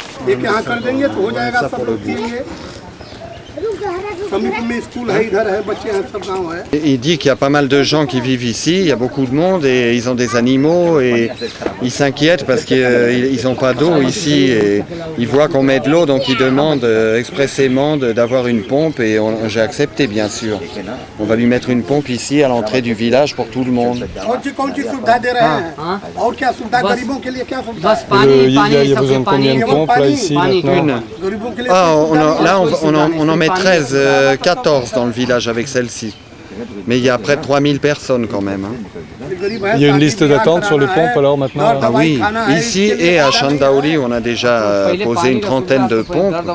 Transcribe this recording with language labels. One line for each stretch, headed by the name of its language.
Hindi: एक यहाँ कर देंगे तो हो जाएगा, सब लोग पिएंगे। समीप में स्कूल है, इधर है, बच्चे हैं, सब गाँव है।
French: Il dit qu'il y a pas mal de gens qui vivent ici, il y a beaucoup de monde et ils ont des animaux et ils s'inquiètent parce qu'ils n'ont pas d'eau ici et ils voient qu'on met de l'eau donc ils demandent expressément d'avoir une pompe et j'ai accepté bien sûr. On va lui mettre une pompe ici à l'entrée du village pour tout le monde.
Hindi: कौन सी सुविधा दे रहे हैं और क्या सुविधा गरीबों के लिए क्या सुविधा? बस पानी
French: Il y a besoin de combien de pompes là ici maintenant?
Hindi: गरीबों के लिए
French: Là on en met 13, 14 dans le village avec celle-ci. Mais il y a près de 3000 personnes quand même. Hein. Il y a une liste d'attente sur les pompes alors maintenant? Ah oui, ici et à Chandaoli, on a déjà posé une trentaine de pompes.